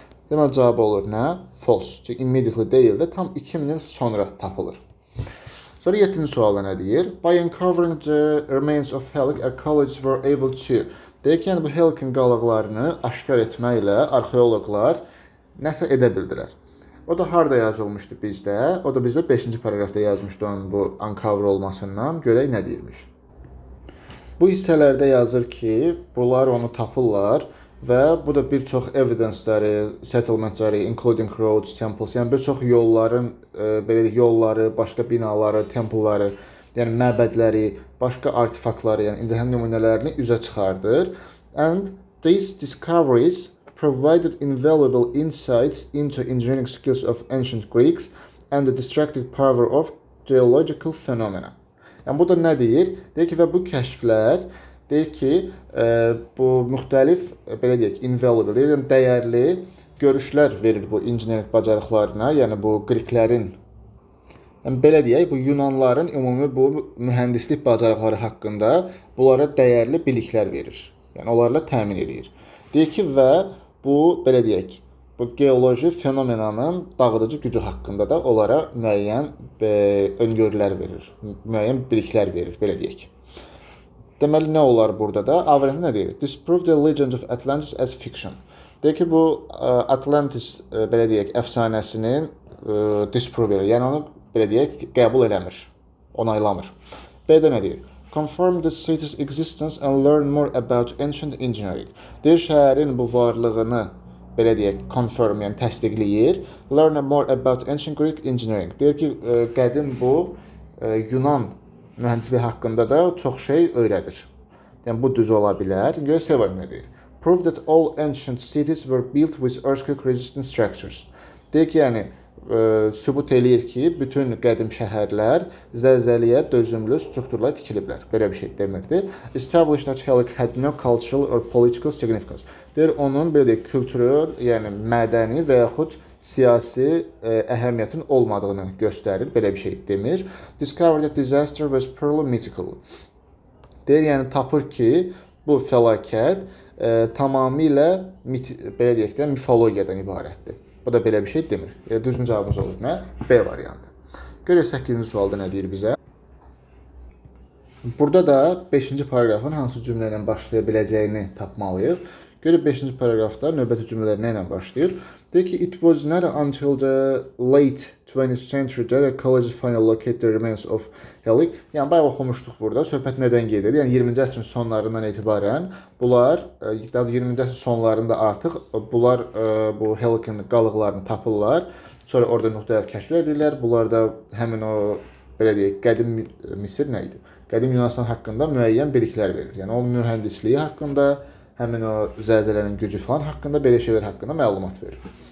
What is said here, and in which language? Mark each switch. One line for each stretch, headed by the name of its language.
Azerbaijani: Deməli cavabı olur nə? False. Çünki immediately deyil də tam 2000 il sonra tapılır. Sonra 7-ci sualda nə deyir?
English: By uncovering the remains of Helic, archaeologists were able to.
Azerbaijani: Deyir ki, yəni bu Helic'in qalıqlarını aşkar etməklə arxeoloqlar nəsə edə bildilər. O da harda yazılmışdı bizdə? O da bizdə 5-ci paragrafda yazmışdı onun bu uncover olmasından. Görək nə deyirmiş. Bu hissələrdə yazır ki, bunlar onu tapırlar. Və bu da bir çox evidence-ləri, settlement-ləri,
English: including roads, temples,
Azerbaijani: yəni bir çox yolların, belə yolları, başqa binaları, templeları, yəni məbədləri, başqa artefaktları, yəni incəhən nümunələrini üzə çıxardır.
English: And these discoveries provided invaluable insights into engineering skills of ancient Greeks and the destructive power of geological phenomena.
Azerbaijani: Yəni bu da nə deyir? Deyir ki, və bu kəşflər deyir ki, bu müxtəlif, belə deyək, invaluable, deyir, yəni dəyərli görüşlər verir bu injinerik bacarıqlarına, yəni bu Qriklərin Yəni belə deyək, bu Yunanların ümumi bu mühəndislik bacarıqları haqqında bunlara dəyərli biliklər verir. Yəni onlarla təmin edir. Deyir ki, və bu belə deyək, bu geoloji fenomenanın dağıdıcı gücü haqqında da onlara müəyyən öngörülər verir, müəyyən biliklər verir, belə deyək. Deməli nə olar burada da? A variantı nə deyir?
English: Disprove the legend of Atlantis as fiction.
Azerbaijani: Deyir ki, bu Atlantis belə deyək, əfsanəsinin disprove edir. Yəni onu belə deyək, qəbul eləmir, onaylamır. B-də nə deyir?
English: Confirm the city's existence and learn more about ancient engineering.
Azerbaijani: Deyir, şəhərin bu varlığını belə deyək, confirm, yəni təsdiqləyir.
English: Learn more about ancient Greek engineering.
Azerbaijani: Deyir ki, qədim bu Yunan mühəndislik haqqında da çox şey öyrədir. Yəni bu düz ola bilər. Görə C variantı nə deyir?
English: Prove that all ancient cities were built with earthquake resistant structures.
Azerbaijani: Deyir ki, yəni sübut eləyir ki, bütün qədim şəhərlər zəlzələyə dözümlü strukturlar tikiliblər. Belə bir şey demirdi.
English: Establish that Helic had no cultural or political significance.
Azerbaijani: Deyir, onun belə deyək, kültürel, yəni mədəni və yaxud siyasi əhəmiyyətin olmadığını göstərir. Belə bir şey demir.
English: Discover that disaster was purely mythical.
Azerbaijani: Deyir, yəni tapır ki, bu fəlakət tamamilə belə deyək də mifologiyadan ibarətdir. Bu da belə bir şey demir. Düzgün cavabımız olur nə? B variantı. Görək 8-ci sualda nə deyir bizə? Burada da 5-ci paragrafın hansı cümlə ilə başlaya biləcəyini tapmalıyıq. Görək 5-ci paragrafda növbəti cümlələr nə ilə başlayır? Deyir ki,
English: it was not until the late 20th century that archaeologists finally located the remains of Helic.
Azerbaijani: Yəni bayaq oxumuşduq burada. Söhbət nədən gedir? Yəni 20-ci əsrin sonlarından etibarən bunlar, 20-ci əsrin sonlarında artıq bunlar bu Helic'in qalıqlarını tapırlar. Sonra orada müxtəlif kəşflər edirlər. Bunlar da həmin o belə deyək, qədim Misir nə idi? Qədim Yunanistan haqqında müəyyən biliklər verir. Yəni o mühəndisliyi haqqında, həmin o zəlzələnin gücü falan haqqında, belə şeylər haqqında məlumat verir.